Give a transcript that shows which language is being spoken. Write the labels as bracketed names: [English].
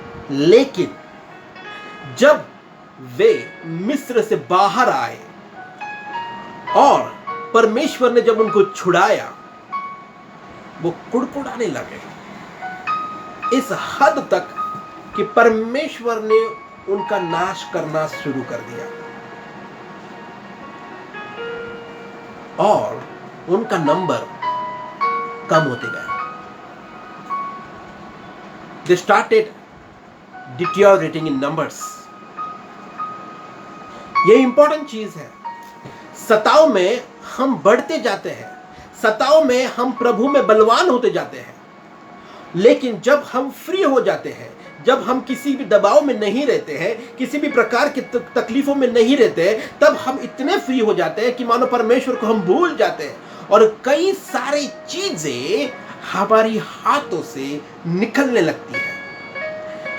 [Hindi] लेकिन जब वे मिस्र से बाहर आए और परमेश्वर ने जब उनको छुड़ाया, वो कुड़कुड़ाने लगे इस हद तक कि परमेश्वर ने उनका नाश करना शुरू कर दिया, और उनका नंबर कम होते गए। [English] They started deteriorating in numbers. [Hindi] ये इंपॉर्टेंट चीज है। सताव में हम बढ़ते जाते हैं, सताव में हम प्रभु में बलवान होते जाते हैं, लेकिन जब हम फ्री हो जाते हैं, जब हम किसी भी दबाव में नहीं रहते हैं, किसी भी प्रकार की तकलीफों में नहीं रहते हैं, तब हम इतने फ्री हो जाते हैं कि मानो परमेश्वर को हम भूल जाते हैं और कई सारी चीजें हमारी हाथों से निकलने लगती है।